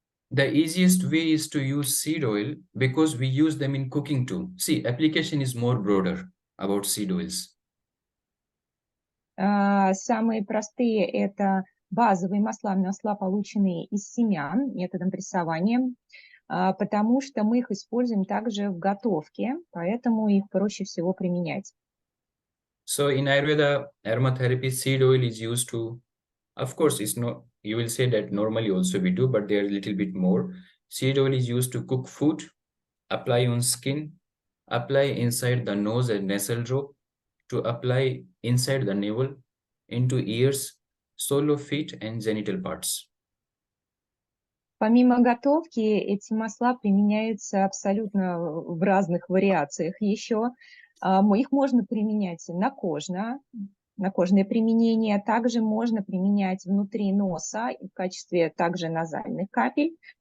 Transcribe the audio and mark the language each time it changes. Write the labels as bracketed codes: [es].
[en] The easiest way is to use seed oil because we use them in cooking too. See, application is more broader about seed oils. [ru] Самые простые – это базовые масла, полученные из семян методом прессования, потому что мы их используем также в готовке, поэтому их проще всего применять. [en] So in Ayurveda aromatherapy, seed oil is used to, of course, it's not, you will say that normally also we do, but there are a little bit more. Seed oil is used to cook food, apply on skin, apply inside the nose and nasal rope, to apply inside the navel, into ears, sole of feet and genital parts. [ru] Помимо готовки, эти масла применяются абсолютно в разных вариациях еще. Их можно применять на кожное применение, также можно применять внутри носа в качестве также назальных капель.